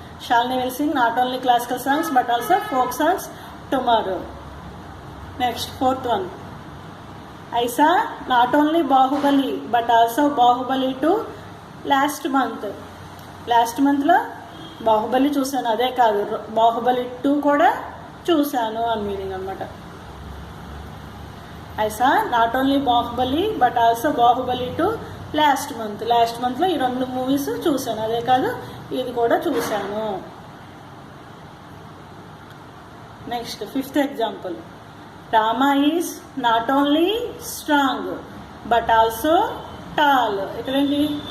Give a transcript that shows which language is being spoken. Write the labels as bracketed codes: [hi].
[en] Shalini will sing not only classical songs but also folk songs tomorrow. Next fourth one. I saw not only Baahubali but also Baahubali 2 last month. [te] Last మంత్లో బాహుబలి చూశాను, అదే కాదు బాహుబలి 2 కూడా చూశాను అని meaning అనమాట. [en] I saw not only Baahubali but also Baahubali 2 last month. [te] Last మంత్లో ఈ రెండు మూవీస్ చూశాను, అదే కాదు ఇది కూడా చూశాను. [en] Next fifth example. Rama is not only strong but also tall. [te] ఇక్కడేంటి?